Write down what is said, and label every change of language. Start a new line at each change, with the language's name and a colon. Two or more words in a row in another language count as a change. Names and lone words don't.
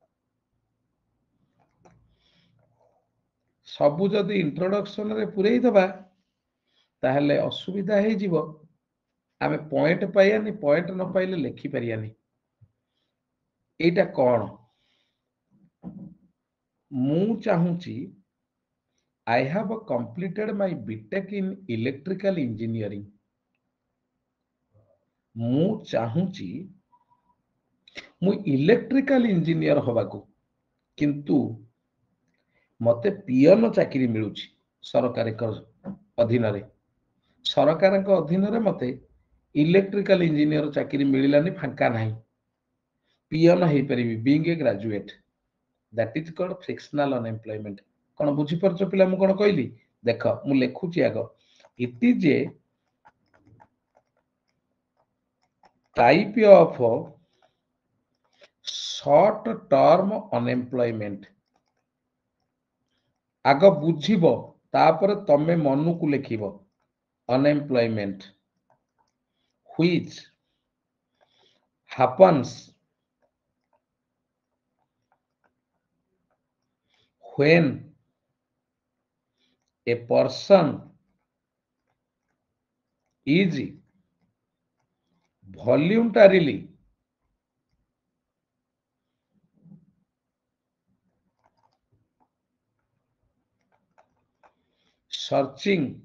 Odia: ସବୁ ଯଦି ଇଣ୍ଟ୍ରୋଡକ୍ସନରେ ପୁରେଇ ଦେବା ତାହେଲେ ଅସୁବିଧା ହେଇଯିବ। ଆମେ ପଏଣ୍ଟ ପାଇବାନି, ପଏଣ୍ଟ ନ ପାଇଲେ ଲେଖିପାରିବାନି। ଏଇଟା କଣ? ମୁଁ ଚାହୁଁଛି
English: I have completed my BTech in electrical engineering.
Odia: ମୁଁ ଚାହୁଁଛି ମୁଁ
English: electrical engineer
Odia: ହବାକୁ, କିନ୍ତୁ ମତେ ପିଅନ ଚାକିରି ମିଳୁଛି ସରକାରଙ୍କ ଅଧୀନରେ। ସରକାରଙ୍କ ଅଧୀନରେ ମତେ
English: electrical engineer
Odia: ଚାକିରି ମିଳିଲାନି, ଫାଙ୍କା ନାହିଁ। ପିଅନ ହେଇପାରିବି
English: being a graduate. That is called frictional unemployment.
Odia: କଣ ବୁଝିପାରୁଛ ପିଲା ମୁଁ କଣ କହିଲି? ଦେଖ ମୁଁ ଲେଖୁଛି ଆଗ।
English: It is a type of short term unemployment।
Odia: ଆଗ ବୁଝିବ, ତାପରେ ତମେ ମନକୁ ଲେଖିବ।
English: unemployment which happens when a person is voluntarily searching